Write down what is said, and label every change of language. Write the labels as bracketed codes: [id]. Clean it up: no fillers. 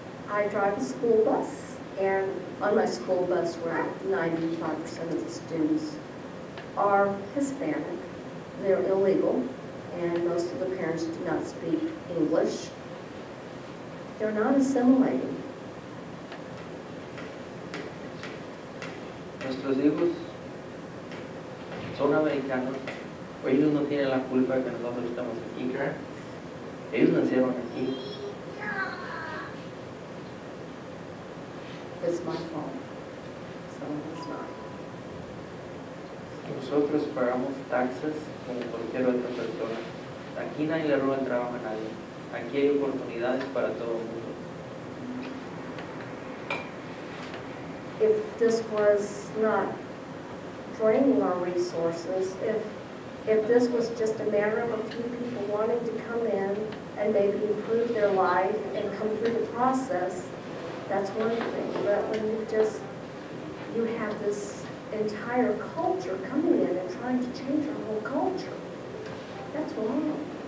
[en] I drive a school bus, and on my school bus where 95% of the students are Hispanic. They're illegal, and most of the parents do not speak English. They're not assimilating. [es] Nuestros hijos son americanos, ellos no tienen la culpa de que nosotros estamos aquí. Ellos nacieron aquí. [en] It's my fault. So it's not. [es] Nosotros pagamos taxes como cualquier otra persona. Aquí nadie le roba el trabajo a nadie. Aquí hay oportunidades para todo el mundo. [en] If this was not draining our resources, if this was just a matter of a few people wanting to come in and maybe improve their life and come through the process, that's one thing. But when you have this entire culture coming in and trying to change our whole culture, that's wrong.